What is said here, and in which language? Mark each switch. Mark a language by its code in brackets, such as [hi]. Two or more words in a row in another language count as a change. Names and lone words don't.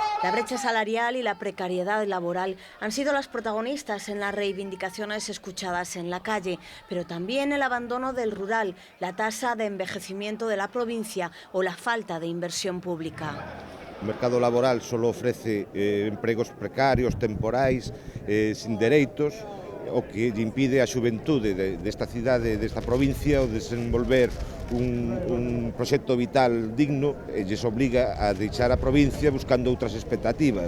[es] La brecha salarial y la precariedad laboral han sido las protagonistas en las reivindicaciones escuchadas en la calle, pero también el abandono del rural, la tasa de envejecimiento de la provincia o la falta de inversión pública. [gl] O mercado laboral só ofrece empregos precarios, temporais, sin dereitos, o que lle impide a xuventude desta cidade, desta provincia, o desenvolver un proxecto vital digno e lles obliga a deixar a provincia buscando outras expectativas.